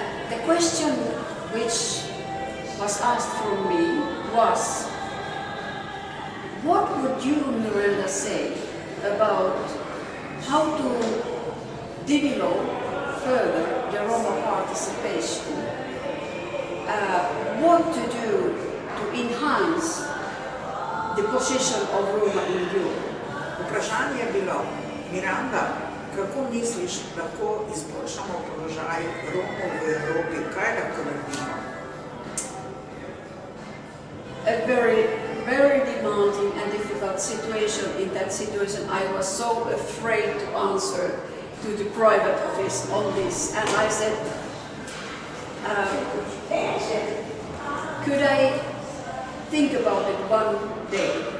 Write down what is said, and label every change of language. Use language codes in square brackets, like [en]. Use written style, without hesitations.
[en] The question which was asked from me was, what would you, Miranda, say about how to develop further the Roma participation? What to do to enhance the position of Roma in Europe? [sl] Vprašanje je bilo, Miranda, kako misliš, lahko izboljšamo položaj Romov v Evropi, kaj lahko naredimo? [en] A very demanding and difficult situation. In that situation, I was so afraid to answer to the private office on this, and I said, could I think about it one day?